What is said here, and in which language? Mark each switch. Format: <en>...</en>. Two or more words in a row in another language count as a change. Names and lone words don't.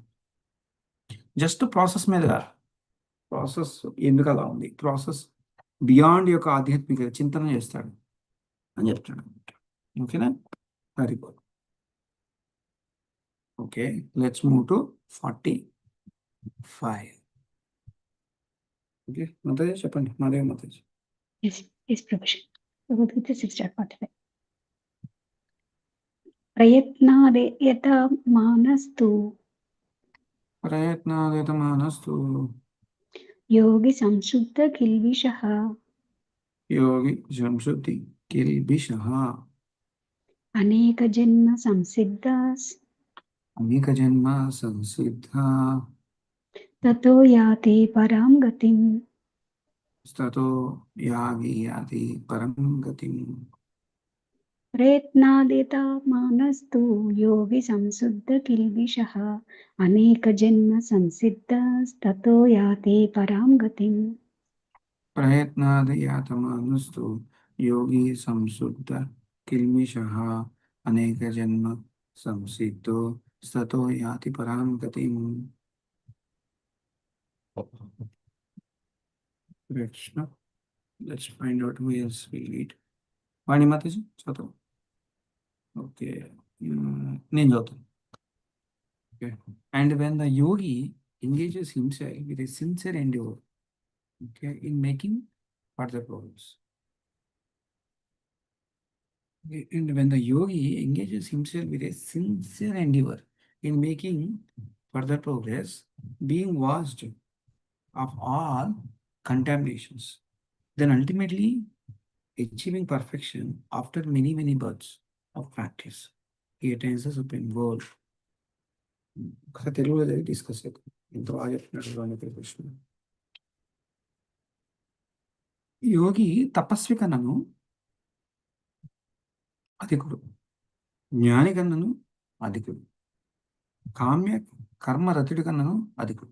<en>just process</en> <te>మీద ప్రాసెస్ ఎందుకు అలా ఉంది,</te> <en>process beyond</en> <te>యొక్క ఆధ్యాత్మిక చింతన చేస్తాడు అని చెప్తాడు.</te> <en>okay na, very good. Okay, let's move to 45.</en> <te>ఓకే, మాతాజీ చెప్పండి. మాదేవి మాతాజీ.</te> <en>Yes, Prabhu. Bhagavad-gita 6.45.</en> <sa>ప్రయత్నాదేయత మానస్తు ప్రయత్నాదితమానస్తు యోగి సంశుద్ధ కిల్బిషః యోగి సంశుద్ధి కిల్బిషః అనేక జన్మ సంసిద్ధాస్ అనేక జన్మ సంసిద్ధ తతో యాతి పరాం గతిం. తతో యాతి పరం గతిం. ప్రయత్నాదిత మానస్తు యోగి సంశుద్ధ కిల్బిషః అనేక జన్మ సంసిద్ధాస్ తతో యాతి పరాం గతిం. ప్రయత్నాదయాతమానస్తు యోగి సంశుద్ధ కిల్మిషః అనేక జన్మ సంసిద్ధో తతో యాతి పరాం గతిం. Krishna.</sa> <en>Let's find out who else will read. Vani Mataji,</en> <te>చదువు. Okay. నేను చదువుతాను.</te> <en>Okay. And when the yogi engages himself with a sincere endeavor, okay, in making further progress. Okay. And when the yogi engages himself with a sincere endeavor in making further progress, being washed of all contaminations, then ultimately achieving perfection after many births of practice, he attains the supreme goal.</en> <te>ఒకసారి తెలుగులో డిస్కస్ చేద్దాం. ఎంత బాగా చెప్తున్నాడు కృష్ణ. యోగి తపస్వి కన్నను అధికుడు, జ్ఞాని కన్నను అధికుడు, కామ్య కర్మరతుడి కన్నను అధికుడు.</te>